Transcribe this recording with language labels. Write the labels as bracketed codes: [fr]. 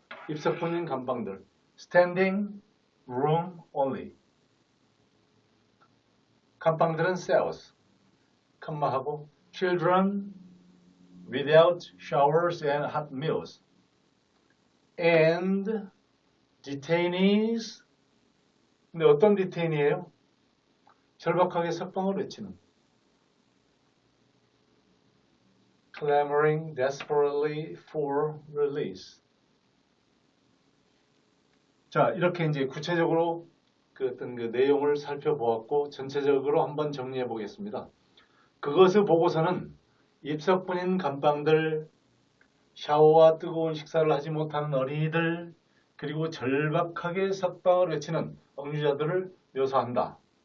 [ko] 입석본인 감방들. [en] Standing room only. [ko] 감방들은 cells. 컴마하고 [en] children without showers and hot meals. And detainees. [ko] 근데 어떤 detainee예요? 절박하게 석방을 외치는. [en] Clamoring desperately for release. [ko] 자, 이렇게 이제 구체적으로 어떤 내용을 살펴보았고 전체적으로 한번 정리해 보겠습니다. 그것을 보고서는 입석분인 감방들, 샤워와 뜨거운 식사를 하지 못하는 어린이들, 그리고 절박하게 석방을 외치는 억류자들을 묘사한다.